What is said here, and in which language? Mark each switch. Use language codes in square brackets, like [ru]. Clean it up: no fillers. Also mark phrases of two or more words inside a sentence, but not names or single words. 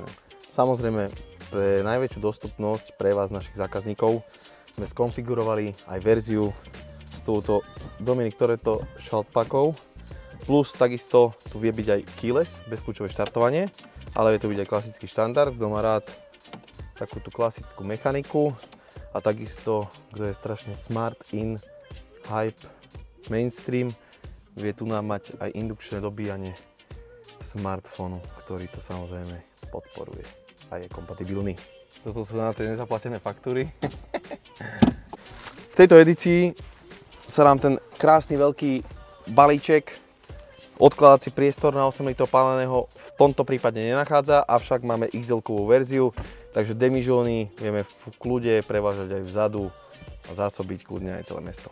[sk] Samozrejme, pre najväčšiu dostupnosť pre vás, našich zákazníkov, sme skonfigurovali aj verziu s touto Dominic Toretto Schaltpackou, plus takisto tu vie byť aj keyless, bezkľúčové štartovanie, ale vie to byť aj klasický štandard, kto má rád takúto klasickú mechaniku a takisto, kto je strašne [en] smart, in, hype, mainstream, [sk] vie tu nám mať aj indukčné dobíjanie smartfónu, ktorý to samozrejme podporuje a je kompatibilný. Toto sú na tie nezaplatené faktúry. V tejto edícii sa nám ten krásny veľký balíček, odkladací priestor na 8 litrov páleného v tomto prípade nenachádza, avšak máme XL-kovú verziu, takže demižóny vieme v kľude prevážať aj vzadu a zásobiť kľudne aj celé mesto.